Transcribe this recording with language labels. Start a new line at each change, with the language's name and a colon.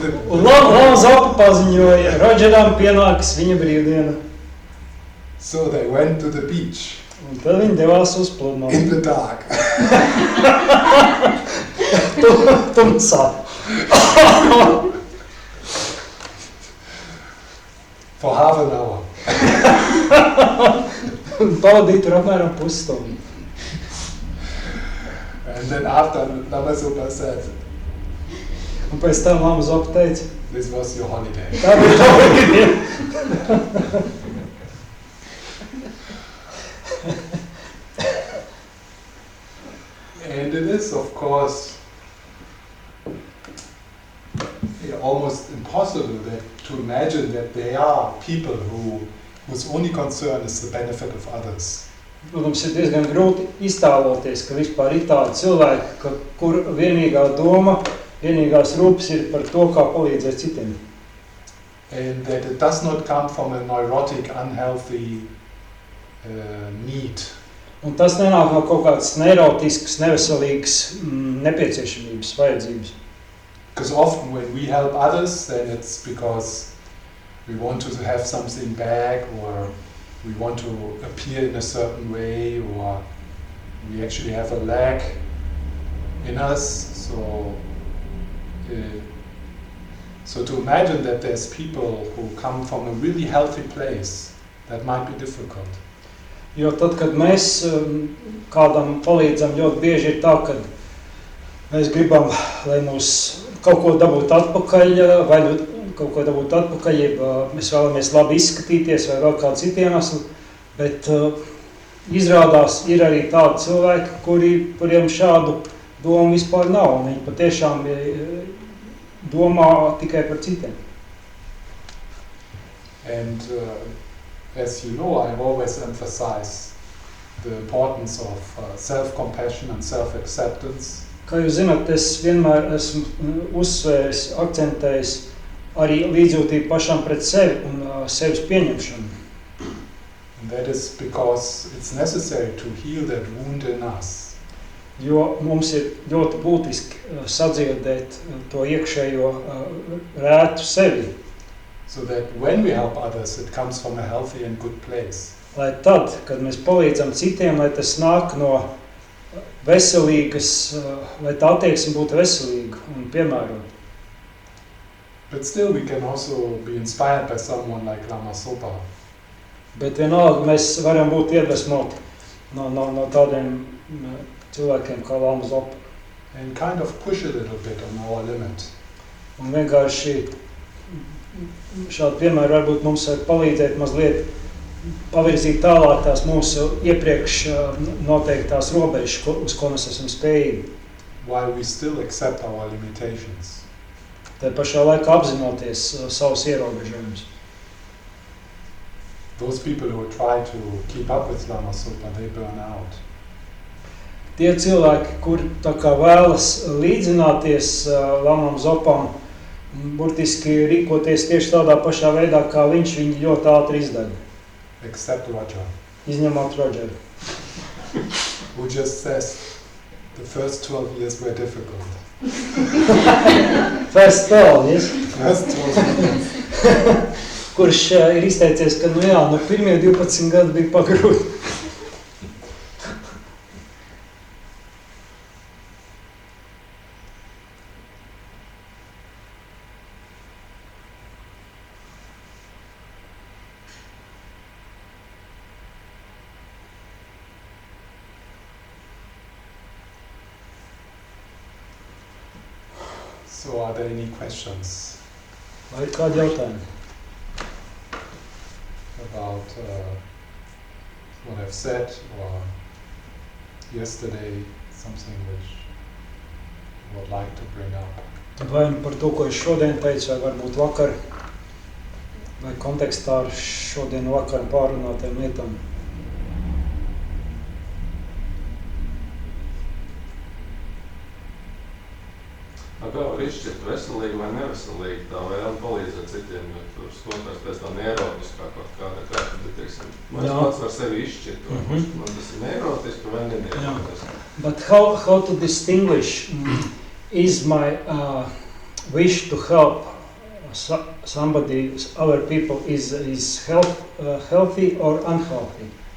Latvian: Un Lama Zopa paziņoja, Rodžeram pienākas viņa brīvdiena.
English: So they went to the beach.
Latvian: Un tad viņi devās uz pludmali.
English: In the dark.
Latvian: Tumsā.
English: For half an hour.
Latvian: Pavadīja tur apmēram pusstundu.
English: And then after, Lama Zopa said,
Latvian: un pēc tam Lama Zopa teica,
English: this was your holiday.
Latvian: Tā bija tava brīvdiena.
English: And it is, of course, almost impossible to imagine that there are people whose only concern is the benefit of others.
Latvian: Protams, ir diezgan grūti iztēloties, ka vispār ir tādi cilvēki, kur vienīgā doma, vienīgās rūpes ir par to, kā palīdzēt citiem.
English: And that it does not come from a neurotic, unhealthy need.
Latvian: Un tas nenāk no kaut kādas neirotiskas, neveselīgas nepieciešamības, vajadzības.
English: Because often when we help others, then it's because we want to have something back, or we want to appear in a certain way, or we actually have a lack in us. So to imagine that there's people who come from a really healthy place, that might be difficult.
Latvian: Jo tad, kad mēs kādam palīdzam, ļoti bieži ir tā, ka mēs gribam, lai mūs kaut ko dabūt atpakaļ, vai kaut ko dabūt atpakaļ, ja mēs vēlamies labi izskatīties vai vēl kādu citu iemeslu, bet izrādās ir arī tādi cilvēki, kuriem šādu domu vispār nav, un viņi patiešām domā tikai par citiem.
English: And as you know, I've always emphasized the importance of self-compassion and self-acceptance.
Latvian: Kā jūs zināt, es vienmēr esmu uzsvēris, akcentējis arī līdzjūtību pašam pret sevi un sevis pieņemšanu.
English: And that is because it's necessary to heal that wound in us.
Latvian: Jo mums ir ļoti būtiski sadziedēt to iekšējo rētu sevi.
English: So that when we help others, it comes from a healthy and good place.
Latvian: Lai tad, kad mēs palīdzam citiem, lai tas nāk no veselīgas, lai tā attieksme būtu veselīga un piemērota.
English: But still we can also be inspired by someone like Lama Zopa.
Latvian: Bet vienalga mēs varam būt iedvesmoti no tādiem cilvēkiem kā Lama Zopa.
English: And kind of push a little bit on our limit.
Latvian: Un vienkārši šādi piemēri varbūt mums var palīdzēt mazliet pavirzīt tālāk tās mūsu iepriekš noteiktās robežas, uz ko mēs esam spējīgi.
English: While we still accept our limitations.
Latvian: Tā pašā laikā apzinoties savus ierobežojumus.
English: Those people who try to keep up with Lama Zopa, they burn out.
Latvian: Tie cilvēki, kuri tā kā vēlas līdzināties Lamam Zopam, burtiski rīkoties tieši tādā pašā veidā, kā viņš, viņi ļoti ātri izdara.
English: Except Roger.
Latvian: Izņemot Rogeru.
English: Who just says the first 12 years were difficult. First 12, yes? First 12 years.
Latvian: Kurš ir izteicies, ka pirmie 12 gadi bija pagrūti.
English: So are there any questions?
Latvian: Vai ir kādi jautājumi?
English: About what I've said or yesterday, something which I would like to bring up.
Latvian: Vai par to, ko es šodien teicu, vai varbūt vakar, vai kontekstā ar šodien vakar pārunātiem lietām? Kā var izšķirt veselīgi vai neveselīgi tā vēle palīdzēt citiem, jo tur skoties pēc tā neirotiskā kaut kāda, kā tad ir, teiksim, mēs pats var sevi izšķirt, vai man tas ir neirotiski vai neneirotiski.
English: But how to distinguish is my wish to help somebody, other people, is healthy or unhealthy?